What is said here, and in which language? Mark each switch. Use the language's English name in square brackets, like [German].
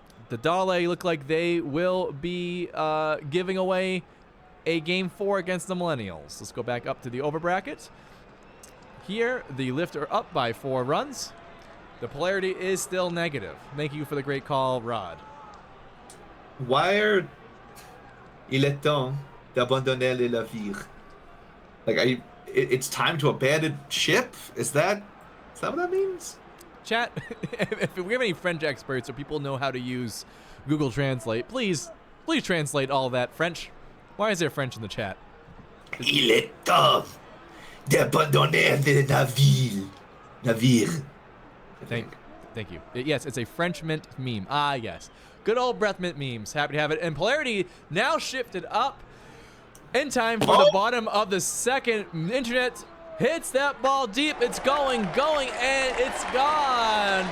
[English] The Dale look like they will be giving away a game 4 against the Millennials. Let's go back up to the over bracket. Here, the Lift are up by 4 runs. The polarity is still negative. Thank you for the great call, Rod. Why [French] il est temps d'abandonner les navires? [English] Like, it's time to abandon ship? Is that what that means? Chat, if we have any French experts or people know how to use Google Translate, please translate all that French. Why is there French in the chat? [French] Il est temps d'abandonner le navire. [English] Thank you. Yes, it's a French mint meme. Ah, yes. Good old breath mint memes. Happy to have it. And polarity now shifted up in time for the bottom of the second. Internet hits that ball deep. It's going, and it's gone.